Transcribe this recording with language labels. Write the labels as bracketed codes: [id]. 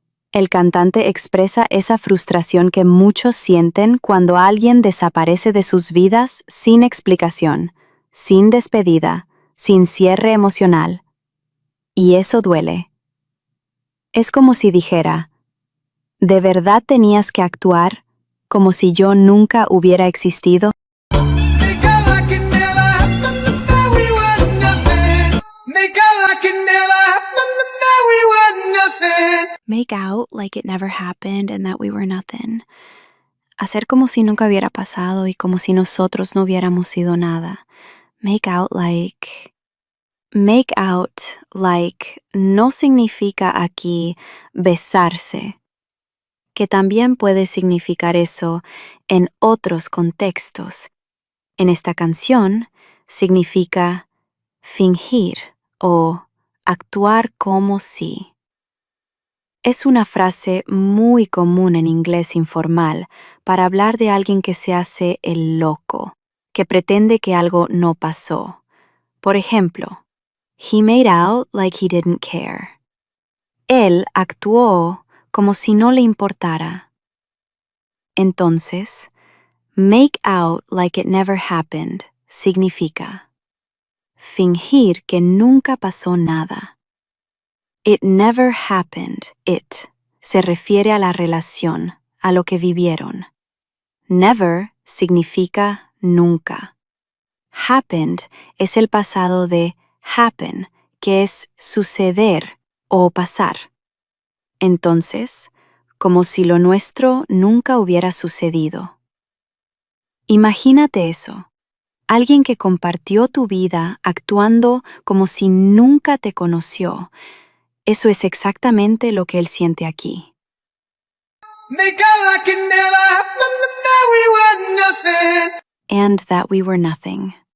[es] El cantante expresa esa frustración que muchos sienten cuando alguien desaparece de sus vidas sin explicación, sin despedida, sin cierre emocional. Y eso duele. Es como si dijera, ¿de verdad tenías que actuar como si yo nunca hubiera existido? [en] Make out like it never happened, and that we were nothing. Make out like it never happened, and that we were nothing. Make out like it never happened and that we were nothing. [es] Hacer como si nunca hubiera pasado y como si nosotros no hubiéramos sido nada. Make out like... Make out like no significa aquí besarse, que también puede significar eso en otros contextos. En esta canción significa fingir o actuar como si. Es una frase muy común en inglés informal para hablar de alguien que se hace el loco, que pretende que algo no pasó. Por ejemplo, [en] he made out like he didn't care. [es] Él actuó como si no le importara. Entonces, make out like it never happened significa fingir que nunca pasó nada. [en] It never happened. [es] It se refiere a la relación, a lo que vivieron. Never significa nunca. Happened es el pasado de happen, que es suceder o pasar. Entonces, como si lo nuestro nunca hubiera sucedido. Imagínate eso. Alguien que compartió tu vida actuando como si nunca te conoció. Eso es exactamente lo que él siente aquí. [en] Make out like it never happened, and that we were nothing. And that we were nothing.